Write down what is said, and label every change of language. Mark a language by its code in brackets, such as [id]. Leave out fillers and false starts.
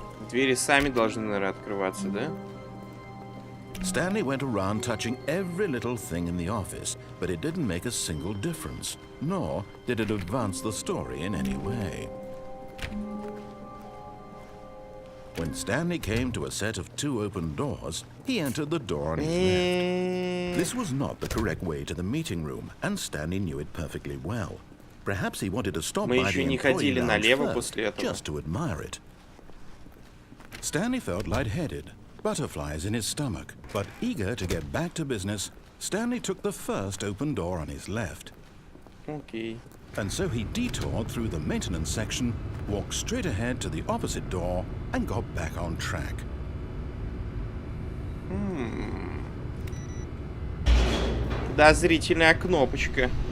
[ru] Двери сами должны, наверное, открываться, да? [en] Stanley went around touching every little thing in the office, but it didn't make a single difference, nor did it advance the story in any way. When Stanley came to a set of 2 open doors, he entered the door on his left. This was not the correct way to the meeting room, and Stanley knew it perfectly well. Perhaps he wanted to stop by the employee lounge first, just to admire it. Stanley felt lightheaded, butterflies in his stomach, but eager to get back to business, Stanley took the first open door on his left. Okay. And so he detoured through the maintenance section, walked straight ahead to the opposite door, and got back on track. [ru] Подозрительная кнопочка.